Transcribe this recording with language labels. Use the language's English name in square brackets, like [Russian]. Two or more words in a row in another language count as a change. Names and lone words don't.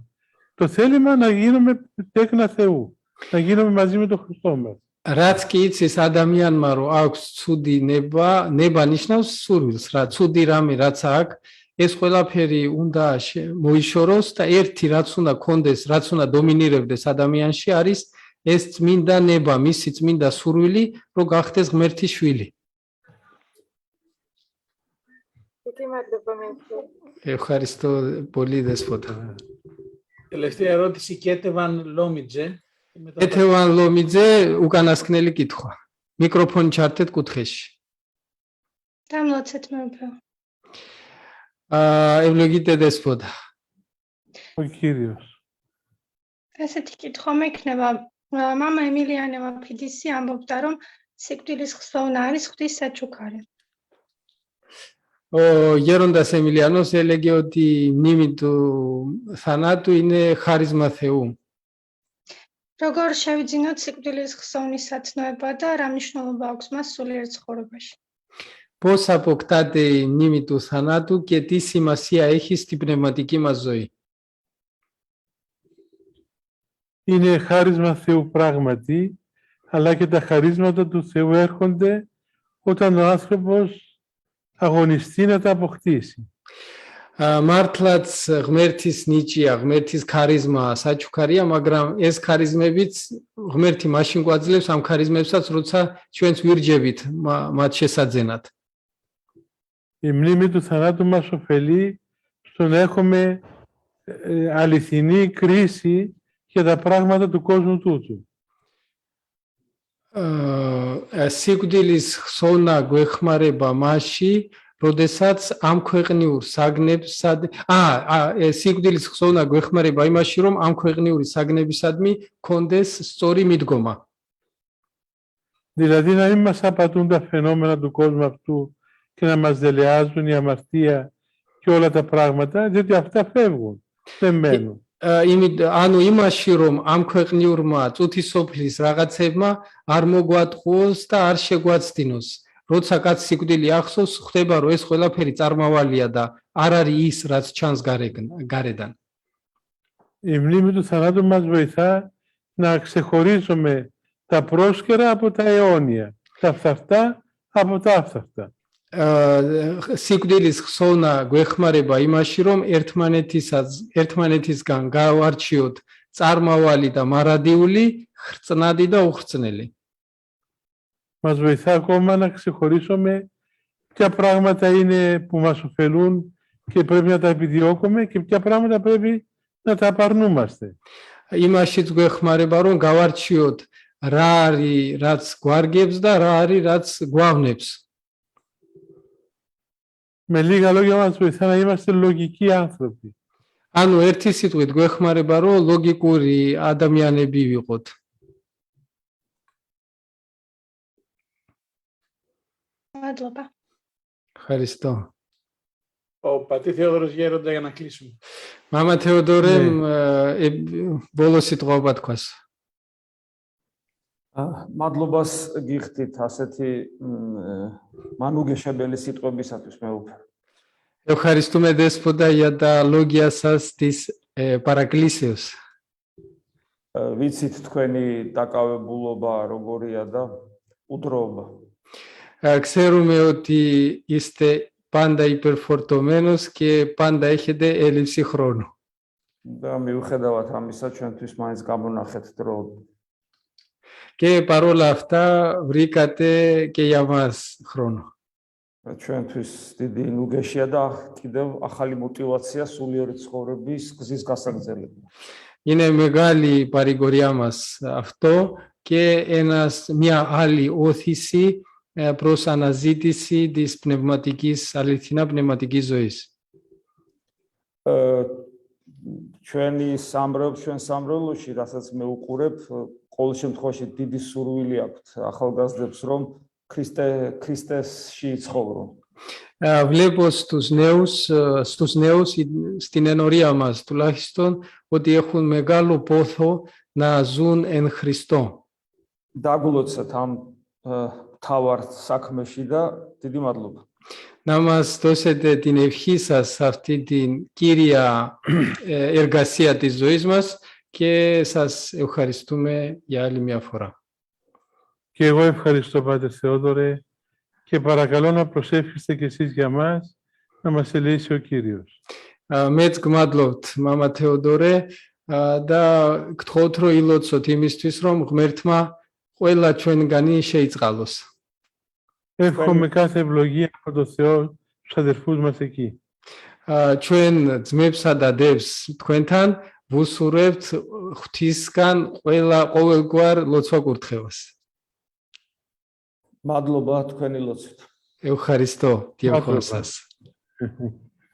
[Greek] Το θέλημα να γίνουμε τέκνα Θεού, να γίνουμε μαζί με τον Χριστό μας. [Georgian] რაც კი იცის ადამიანმა რომ აქვს ცუდი ნება ნიშნავს სურვილს, რა ცუდი რამე რაც აქვს, ეს ყველაფერი უნდა მოიშოროს და ერთი რაც უნდა კონდეს, რაც უნდა დომინირებდეს ადამიანში არის ეს წმინდა ნება, მისი წმინდა სურვილი, რომ გახდეს ღმერთის შვილი. [Greek] Ευχαριστώ πολύ, Δέσποτα. Τελευταία ερώτηση, Κέτεβαν Λόμιτζε. Κέτεβαν Λόμιτζε, [Georgian] უკანასკნელი კითხვა. Მიკროფონი ჩართეთ კუთხეში. დამლოცეთ მეფე. [Greek] ევლოგიტე Δέσποτα. Ο Κύριος. [Georgian] ესეთი კითხვა მექნება. მამა ემილიანე ვაფიდისი ამბობდა, რომ სიკვდილის ხსოვნა არის ღვთის საჩუქარი. [Greek] Ο Γέροντας Εμιλιανός έλεγε ότι η μνήμη του θανάτου είναι χάρισμα Θεού. [Georgian] როგორ შევიძინოთ სიკვდილის ხსოვნის სათნოება და რა მნიშვნელობა აქვს მას სულიერ ცხოვრებაში? [Greek] Πώς αποκτάται η μνήμη του θανάτου και τι σημασία έχει στην πνευματική μας ζωή? Είναι χάρισμα Θεού πράγματι, αλλά και τα χαρίσματα του Θεού έρχονται όταν ο άνθρωπος αγωνιστεί να τα αποκτήσει. [Georgian] მართლაც ღმერთის ნიჭია, ღმერთის ქარიზმა საჩუქარია, მაგრამ ეს ქარიზმებიც ღმერთი მაშინ გვაძლევს ამ ქარიზმებსაც, როცა ჩვენც ვირჯებით მათ შესაძენად. [Greek] Η μνήμη του θανάτου μας ωφελεί στο να έχουμε αληθινή κρίση για τα πράγματα του κόσμου τούτου. [Georgian] სიკვდილის ხსოვნა გვეხმარება მასში, როდესაც ამ ქვეყნიურ საგნებსა სიკვდილის ხსოვნა გვეხმარება იმაში, რომ ამ ქვეყნიური საგნებისადმი კონდეს სწორი მიდგომა. [Greek] Δηλαδή να μην μας απατούν τα φαινόμενα του κόσμου αυτού και να μας δελεάζουν η αμαρτία και όλα τα πράγματα, διότι αυτά φεύγουν, δεν μένουν. [Georgian] ანუ იმაში, რომ ამ ქვეყნიურმა წუთისოფლის რაღაცებმა არ მოგვატყუოს და არ შეგვაცდინოს. როცა კაც სიკვდილი ახსოვს, ხვდება, რომ ეს ყველაფერი წარმავალია და არ არის ის, რაც ჩანს გარედან. [Greek] Η μνήμη του θανάτου μας βοηθά να ξεχωρίζουμε τα πρόσκαιρα από τα αιώνια, τα φθαρτά από τα άφθαρτα. [Georgian] სიკვდილის ხსოვნა გვეხმარება იმაში, რომ ერთმანეთისგან გავარჩიოთ წარმავალი და მარადიული, ხრწნადი და უხრწნელი. [Greek] Μας βοηθά ακόμα να ξεχωρίσουμε ποια πράγματα είναι που μας ωφελούν και πρέπει να τα επιδιώκουμε και ποια πράγματα πρέπει να τα απαρνούμαστε. [Georgian] იმაშიც გვეხმარება, რომ გავარჩიოთ რა არის, რაც გვარგებს და რა არის, რაც გვავნებს. [Greek] Με λίγα λόγια μας βοηθά να είμαστε λογικοί άνθρωποι. [Georgian] ანუ ერთი სიტყვით გვეხმარება, რომ ლოგიკური ადამიანები ვიყოთ. მადლობა. [Greek] Ευχαριστώ. Ο πατή Θεόδωρος Γέροντα για να κλείσουμε. [Georgian] მამა თეოდორე, ბოლო სიტყვა თქვას. მადლობას გიხდით ასეთი მანუგეშებელი სიტყვებისათვის მეუფე. [Greek] Ευχαριστούμε Δέσποτα για τα λόγια σας της παρακλήσεως. [Georgian] ვიცით თქვენი დაკავებულობა როგორია და უდროობა. [Greek] Ξέρουμε ότι είστε πάντα υπερφορτωμένος και πάντα έχετε έλλειψη χρόνου. [Georgian] და მიუხედავად ამისა ჩვენთვის მაინც გამონახეთ დრო. [Greek] Και παρόλα αυτά βρήκατε και για μας χρόνο. [Georgian] ჩვენთვის დიდი ნუგეშია და კიდევ ახალი мотиваცია სულიერი ცხოვრების გზის გასაგრძელებლად. [Greek] Είναι μεγάλη παρηγοριά μας αυτό και μια άλλη όθηση προς αναζήτηση της πνευματικής, αληθινά πνευματικής ζωής. [Georgian] ჩვენ სამრევლოში, რასაც მე უყურებ, ყოველ შემთხვევაში დიდი სურვილი აქვთ ახალგაზრდებს, რომ ქრისტესში ცხოვრონ. [Greek] Βλέπω στους νέους στην ενορία μας τουλάχιστον ότι έχουν μεγάλο πόθο να ζουν εν Χριστώ. [Georgian] Დაგულოცეთ ამ თავარ საქმეში და დიდი მადლობა. [Greek] Να μας δώσετε την ευχή σας σε αυτή την κύρια εργασία της ζωής μας και σας ευχαριστούμε για άλλη μια φορά. Και εγώ ευχαριστώ, Πάτερ Θεόδωρε, και παρακαλώ να προσεύχεστε κι εσείς για μας, να μας ελεήσει ο Κύριος. [Georgian] Მეც გმადლობთ, მამა თეოდორე, და გთხოვთ, რომ ილოცოთ იმისთვის, რომ ღმერთმა ყველა ჩვენგანი შეიწყალოს. [Greek] Εύχομαι κάθε ευλογία από το Θεό στους αδερφούς μας εκεί. [Georgian] ჩვენ ძმებსა და დებს თქვენთან ვუსურვებთ ღვთისგან ყოველგვარ ლოცვა-კურთხევას. მადლობა თქვენი ლოცვით. [Greek] Ευχαριστώ, Κύριε Σας.